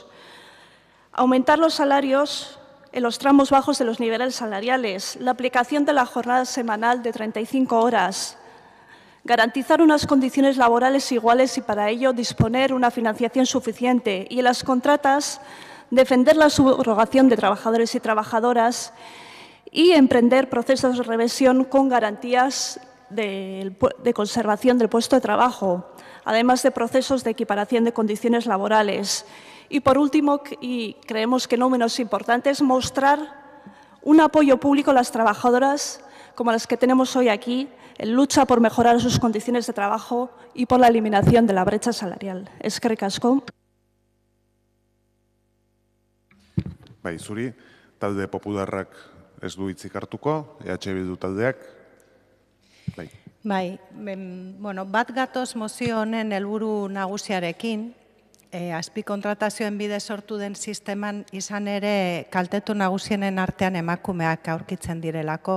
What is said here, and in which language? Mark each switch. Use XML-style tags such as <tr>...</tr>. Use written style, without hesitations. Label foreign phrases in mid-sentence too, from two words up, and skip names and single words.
<es>Aumentar los salarios en los tramos bajos de los niveles salariales, la aplicación de la jornada semanal de 35 horas, garantizar unas condiciones laborales iguales y para ello disponer una financiación suficiente y en las contratas defender la subrogación de trabajadores y trabajadoras y emprender procesos de revisión con garantías de conservación del puesto de trabajo, además de procesos de equiparación de condiciones laborales. Y por último, y creemos que no menos importante, es mostrar un apoyo público a las trabajadoras como las que tenemos hoy aquí, en lucha por mejorar sus condiciones de trabajo y por la eliminación de la brecha salarial.</es> <eu>Eskerrik asko. Bai, zuri, talde popularrak ez du hitzik hartuko, EH Bildu taldeak. Bai, bat gatoz mozio honen helburu nagusiarekin, azpikontratazioen bidez sortu den sisteman izan ere kaltetu nagusienen artean emakumeak aurkitzen direlako.</eu>